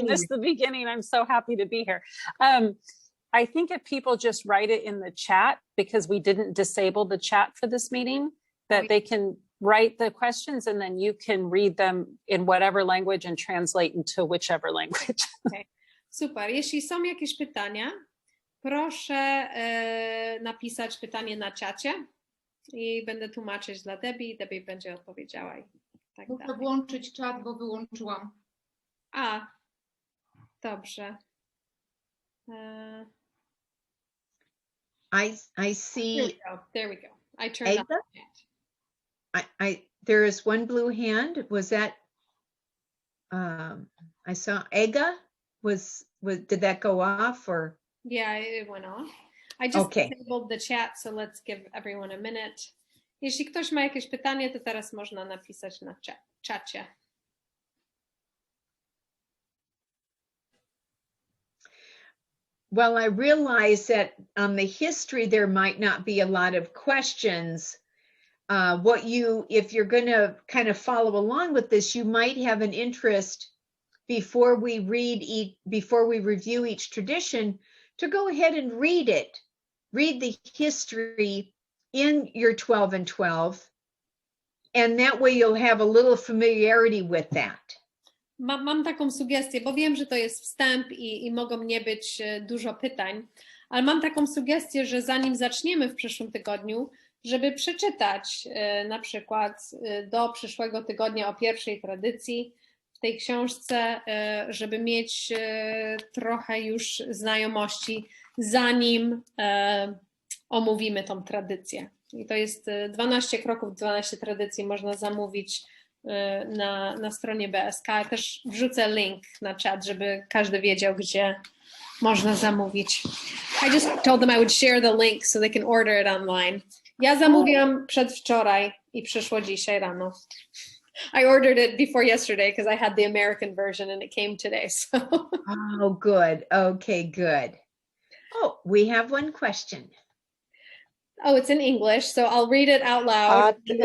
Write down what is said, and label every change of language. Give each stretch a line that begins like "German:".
English: I missed the beginning. I'm so happy to be here. I think if people just write it in the chat, because we didn't disable the chat for this meeting, that they can write the questions and then you can read them in whatever language and translate into whichever language. Okay. Super.
Polish: Jeśli są jakieś pytania, proszę napisać pytanie na czacie i będę tłumaczyć dla Debbie. Debbie będzie odpowiedziała i tak Muszę dalej. włączyć czat, bo wyłączyłam. A, dobrze.
English: I see. There we go. I turned on the chat. There is one blue hand. Was that? I saw Ega. Did that go off or? Yeah, it went off. I just disabled the chat, so let's give everyone a minute.
Polish: Jeśli ktoś ma jakieś pytanie, to teraz można napisać na czacie.
English: Well, I realize that on the history, there might not be a lot of questions. If you're going to kind of follow along with this, you might have an interest before we review each tradition to go ahead and read it. Read the history in your 12 and 12, and that way you'll have a little familiarity with that.
Polish: Mam taką sugestię, bo wiem, że to jest wstęp i mogą nie być dużo pytań, ale mam taką sugestię, że zanim zaczniemy w przyszłym tygodniu, żeby przeczytać na przykład do przyszłego tygodnia o pierwszej tradycji w tej książce, żeby mieć trochę już znajomości, zanim omówimy tą tradycję. I to jest 12 kroków, 12 tradycji można zamówić na stronie BSK. Też wrzucę link na czat, żeby każdy wiedział, gdzie można zamówić.
English: I just told them I would share the link so they can order it online.
Polish: Ja zamówiłam przedwczoraj i przyszło dzisiaj rano.
English: I ordered it before yesterday because I had the American version and it came today. So. Oh, good. Okay, good. Oh, we have one question. Oh, it's in English, so I'll read it out loud